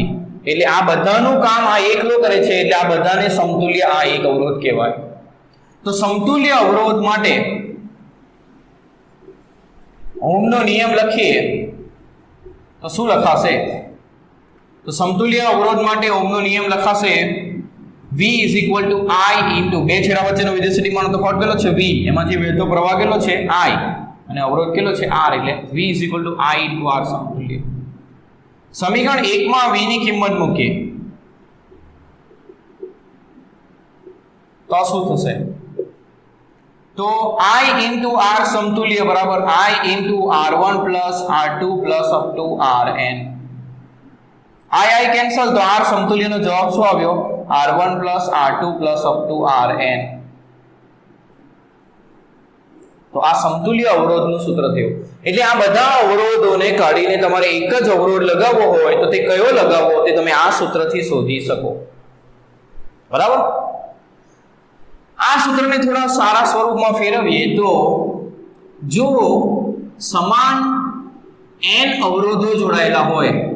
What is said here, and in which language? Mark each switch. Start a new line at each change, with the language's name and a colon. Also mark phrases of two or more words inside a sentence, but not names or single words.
Gujarati: એટલે આ બધાનું કામ આ એકલો કરે છે, એટલે આ બધાને સમતુલ્ય આ એક અવરોધ કહેવાય. તો સમતુલ્ય અવરોધ માટે ઓહમનો નિયમ લખીએ તો શું લખાશે? તો સમતુલ્ય અવરોધ માટે ઓહમનો નિયમ લખાશે
English: V is equal to I into
Gujarati: બે છેડા વચ્ચેનો વિદ્યુત સ્થિતિમાનનો તફાવત કેટલો છે? V. એમાંથી વહેતો પ્રવાહ કેટલો છે? I. અને અવરોધ કેટલો છે? R. એટલે
English: V is equal to I into R
Gujarati: સમતુલ્ય. સમીકરણ 1 માં V ની કિંમત મૂકીએ તો શું થશે?
English: તો I into R
Gujarati: સમતુલ્ય બરાબર
English: I into R1 R2 up to Rn.
Gujarati: I કેન્સલ, તો R સમતુલ્યનો જવાબ શું આવ્યો?
English: R1 R2 up to Rn.
Gujarati: તો આ સમતુલ્ય અવરોધનું સૂત્ર થયું. એટલે આ બધા અવરોધોને કાઢીને તમારે એક જ અવરોધ લગાવવો હોય તો તે કયો લગાવવો તે તમે આ સૂત્રથી શોધી શકો, બરાબર? આ સૂત્રને થોડા સારા સ્વરૂપમાં ફેરવીએ તો જો સમાન n અવરોધો જોડાયેલા હોય